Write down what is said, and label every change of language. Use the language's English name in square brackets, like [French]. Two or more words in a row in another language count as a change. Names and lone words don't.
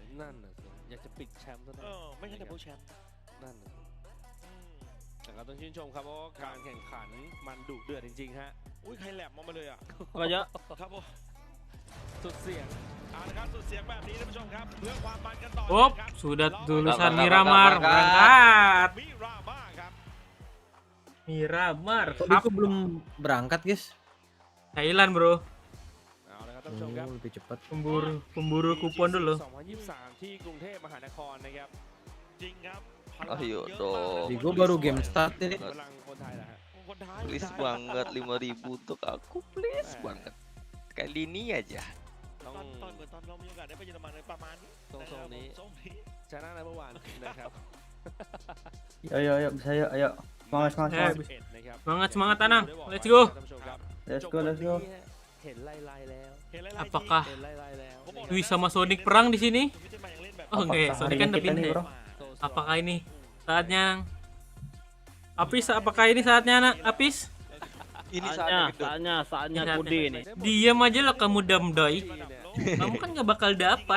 [Thai] นั่นน่ะสิอยากจะปิดแชมป์ซะหน่อย ไม่งั้นดับเบิลแชมป์ นั่นน่ะสิแต่ก็ต้องชื่นชมครับเพราะว่าการแข่งขันมันดุเดือดจริงๆฮะ อุ้ยใครแหลมมาเลยอ่ะ ก็เยอะ ครับผม สุดเสียง เอาละครับสุดเสียงแบบนี้ท่านผู้ชมครับเพื่อความมันกันต่อ [Indonesian] Op, sudah tulisan Miramar berangkat. Miramar. Kok Diko belum berangkat, guys? Thailand, bro. [Thai] เอาละครับท่านผู้ชมครับ [Indonesian] Lebih cepat. Pemburu kupon dulu. [Thai] 2023 ที่กรุงเทพมหานครนะครับ จริงครับ [Indonesian] Ayo dong. Diko baru game start ini. [Thai] พลังคนไทยแหละฮะ คนไทย [Indonesian] Please banget 5.000 untuk aku, please banget. Kali ini aja. [Thai] ต้อง ตอนเหมือนตอนเรามีโอกาสได้ไปเยอรมันประมาณนี้ ทรงๆนี้ ทรงนี้ ชนะในเมื่อวานนะครับ [Indonesian] Ayo, bisa yuk, ayo. Semangat, semangat, semangat. [Thai] 11 นะครับ [Indonesian] Semangat Anang. [English] Let's go. [Thai] ท่านผู้ชมครับ [English] Let's go, let's go. [Thai] เห็นไล่ๆแล้ว [Indonesian] Apakah [Thai] เห็นไล่ๆแล้ว [Indonesian] Dwi sama Sonic perang di sini? Oh, oke, Sonic kan udah Kita nih, pindah. bro. Apakah ini saatnya? Apis, apakah ini saatnya, Nak? Apis? Ini Saatnya kode nih. Diam aja lah kamu damdai. Kamu kan nggak bakal dapat.